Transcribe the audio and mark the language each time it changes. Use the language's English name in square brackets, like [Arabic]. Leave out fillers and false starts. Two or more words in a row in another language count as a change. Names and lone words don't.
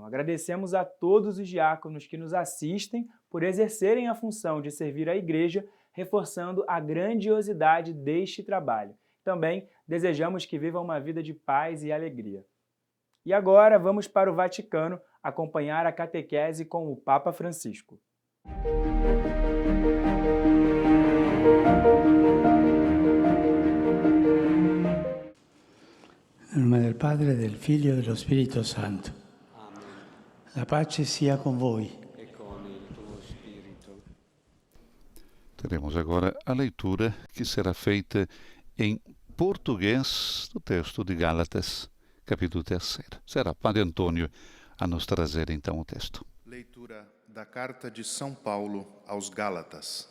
[Portuguese] Agradecemos a todos os diáconos que nos assistem por exercerem a função de servir a Igreja, reforçando a grandiosidade deste trabalho. Também desejamos que vivam uma vida de paz e alegria. E agora vamos para o Vaticano acompanhar a catequese com o Papa Francisco. [Italian] Nel nome del Padre, del Figlio e dello Spirito Santo. Amen. La pace sia con voi. E con il tuo spirito. [Portuguese] Teremos agora a leitura que será feita em português do texto de Gálatas, capítulo 3. Será Padre Antônio a nos trazer então o texto. Leitura da Carta de São Paulo aos Gálatas.